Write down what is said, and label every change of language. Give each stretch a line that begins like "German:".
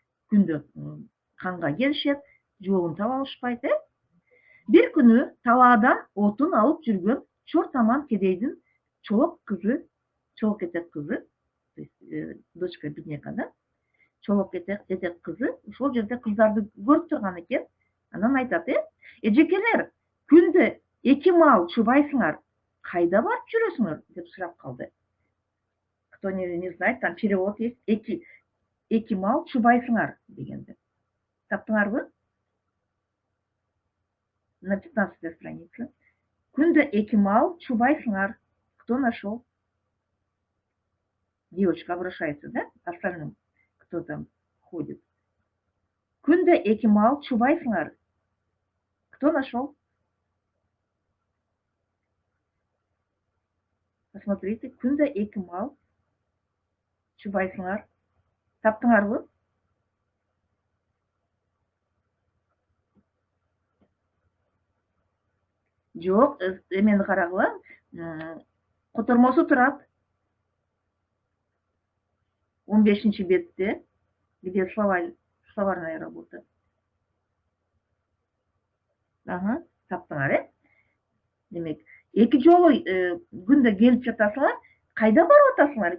Kyrgyz: Күндө канга келишет, жообун таба алышпайт, Бир күнү талаадан отун алып жүргөн чортаман кедейдин чолок этек кызы,
Russian: дочка бедняка,
Kyrgyz: да? Чолок этек кызы ошол жерде кыздарды көрүп турган экен. Анан айтат, эжекелер, күндө 2 маал чубайсыңар, Кайда барып жүрөсүңөр деп сурап калды.
Russian: Кто не знает, там перевод есть.
Kyrgyz: Эки мал чубайсыңар дегенде. Таптыңарбы?
Russian: На 15-й странице.
Kyrgyz: Күндө эки мал чубайсыңар.
Russian: Кто нашел? Девочка обращается, да? Остальным, кто там ходит.
Kyrgyz: Күндө эки мал чубайсыңар.
Russian: Кто нашел? Посмотрите,
Kyrgyz: күндө эки мал чубайсыңар. Таптыңарбы? Жок, эмени карагыла. Котормосу турат. 15-ci бетте,
Russian: где словарная работа.
Kyrgyz: Ага, таптыңар, Демек, эки жолу күндө келип жатасыңар, кайда барып атасыңар?